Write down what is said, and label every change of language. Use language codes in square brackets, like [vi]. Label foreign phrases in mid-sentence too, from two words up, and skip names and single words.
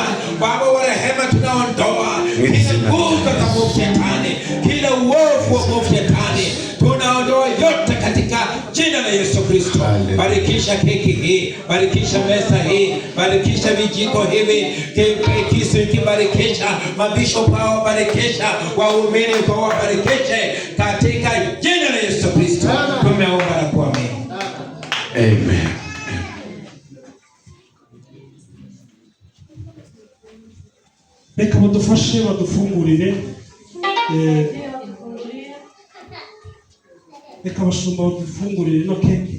[sw] Baba wa rehema, tunaondoa kila nguvu za mwovu shetani, kila uovu wa mwovu shetani, tunaondoa yote katika jina la Yesu Kristo. Barikisha keki hii, barikisha meza hii, barikisha vijiko hivi, kisu kibarikisha, mabishopu hao barikisha, waumini kwa barikishe katika jina la Yesu Kristo. Tumeomba na kuamini. Amen. [rw] Reka badufashe badufungurire, reka bashumba badufungurire no keki.